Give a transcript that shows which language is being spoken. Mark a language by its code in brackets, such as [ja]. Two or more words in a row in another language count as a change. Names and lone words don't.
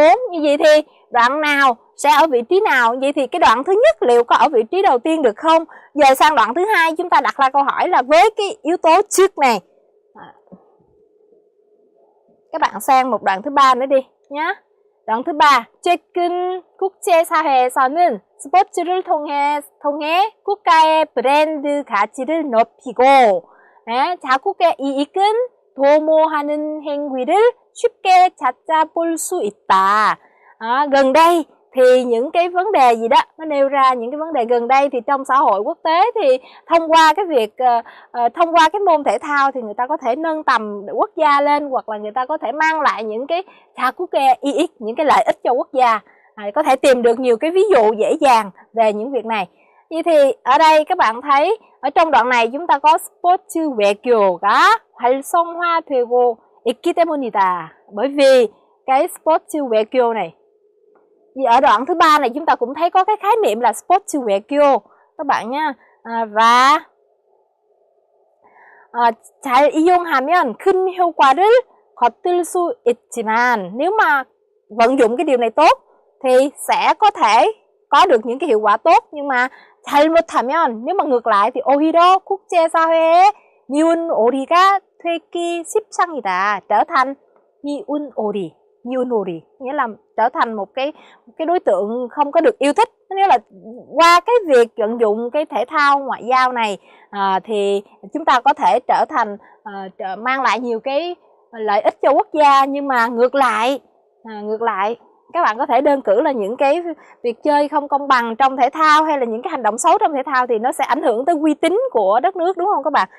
[vi] Như vậy thì đoạn nào sẽ ở vị trí nào? Vậy thì cái đoạn thứ nhất liệu có ở vị trí đầu tiên được không? Giờ sang đoạn thứ hai chúng ta đặt ra câu hỏi là với cái yếu tố trước này. Các bạn sang một đoạn thứ 3 nữa đi nhé. đoạn thứ 3. [ko] 최근 국제사회에서는 스포츠를 통해 국가의 브랜드 가치를 높이고 자국의 이익은 도모하는 행위를 쉽게 찾아볼 수 있다. [vi] Gần đây thì những cái vấn đề gì đó, nó nêu ra những cái vấn đề gần đây thì trong xã hội quốc tế thì thông qua cái việc thông qua cái môn thể thao thì người ta có thể nâng tầm quốc gia lên, hoặc là người ta có thể mang lại những cái những cái lợi ích cho quốc gia. Có thể tìm được nhiều cái ví dụ dễ dàng về những việc này. Vậy thì ở đây các bạn thấy ở trong đoạn này chúng ta có [ko] 스포츠 외교가 활성화되고 있기 때문이다. [vi] Bởi vì cái [ko] 스포츠 외교 [vi] này, ở đoạn thứ 3 này chúng ta cũng thấy có cái khái niệm là [ko] 스포츠 외교 [vi] các bạn nha. [ko] Và 잘 이용하면 큰 효과를 거둘 수 있지만, [vi] nếu mà vận dụng cái điều này tốt thì sẽ có thể có được những cái hiệu quả tốt. Nhưng mà 잘못하면, nếu mà ngược lại thì [ko] 오히려 국제사회에 미운 오리가 되기 십상이다. [vi] Trở thành [ko] 미운 오리, [vi] nghĩa là trở thành một cái đối tượng không có được yêu thích. Nghĩa là qua cái việc vận dụng cái thể thao ngoại giao này thì chúng ta có thể trở thành mang lại nhiều cái lợi ích cho quốc gia. Nhưng mà ngược lại các bạn có thể đơn cử là những cái việc chơi không công bằng trong thể thao, hay là những cái hành động xấu trong thể thao thì nó sẽ ảnh hưởng tới uy tín của đất nước, đúng không các bạn?